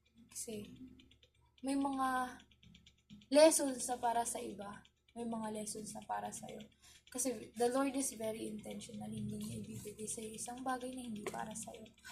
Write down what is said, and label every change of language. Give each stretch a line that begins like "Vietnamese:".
Filipino: Kasi, may mga lessons na para sa iba. May mga lessons na para sa'yo. Kasi
English: the Lord is very intentional.
Filipino: Hindi niya ibibigay sa'yo isang bagay na hindi para sa'yo.